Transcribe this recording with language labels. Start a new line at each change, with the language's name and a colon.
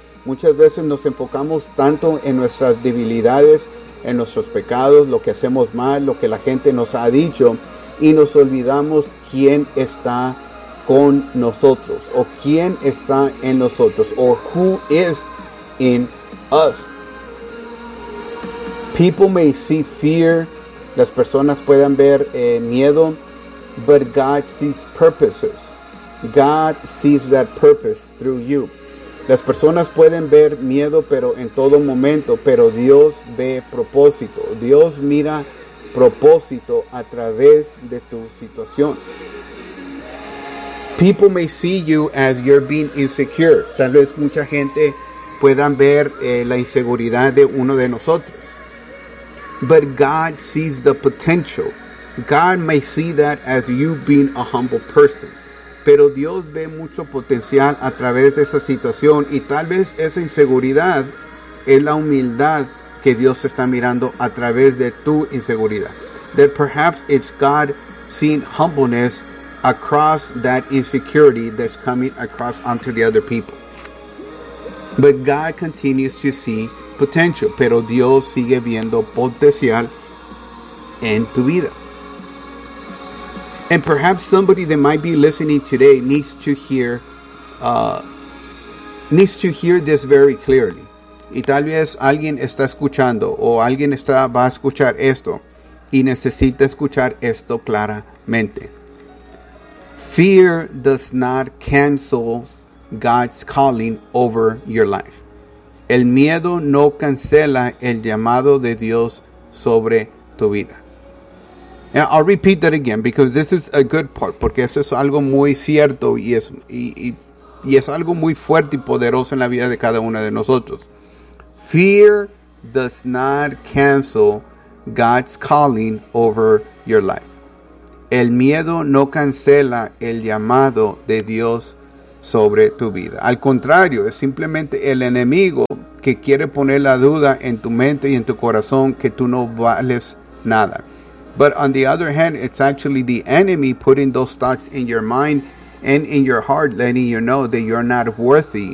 Spanish: Muchas veces nos enfocamos tanto en nuestras debilidades, en nuestros pecados, lo que hacemos mal, lo que la gente nos ha dicho, y nos olvidamos quién está con nosotros, o quién está en nosotros,
English: or who is in us. People may see fear,
Spanish: las personas puedan ver miedo,
English: but God sees purposes. God sees that purpose through you.
Spanish: Las personas pueden ver miedo, pero en todo momento, pero Dios ve propósito. Dios mira propósito a través de tu situación.
English: People may see you as you're being insecure.
Spanish: Tal vez mucha gente puedan ver la inseguridad de uno de nosotros.
English: But God sees the potential. God may see that as you being a humble person.
Spanish: Pero Dios ve mucho potencial a través de esa situación. Y tal vez esa inseguridad es la humildad que Dios está mirando a través de tu inseguridad.
English: That perhaps it's God seeing humbleness across that insecurity that's coming across onto the other people. But God continues to see potential.
Spanish: Pero Dios sigue viendo potencial en tu vida.
English: And perhaps somebody that might be listening today needs to hear this very clearly.
Spanish: Y tal vez alguien está escuchando o alguien va a escuchar esto y necesita escuchar esto claramente.
English: Fear does not cancel God's calling over your life.
Spanish: El miedo no cancela el llamado de Dios sobre tu vida.
English: Now, I'll repeat that again because this is a good part.
Spanish: Porque esto es algo muy cierto y es algo muy fuerte y poderoso en la vida de cada uno de nosotros.
English: Fear does not cancel God's calling over your life.
Spanish: El miedo no cancela el llamado de Dios sobre tu vida. Al contrario, es simplemente el enemigo que quiere poner la duda en tu mente y en tu corazón que tú no vales nada.
English: But on the other hand, it's actually the enemy putting those thoughts in your mind and in your heart, letting you know that you're not worthy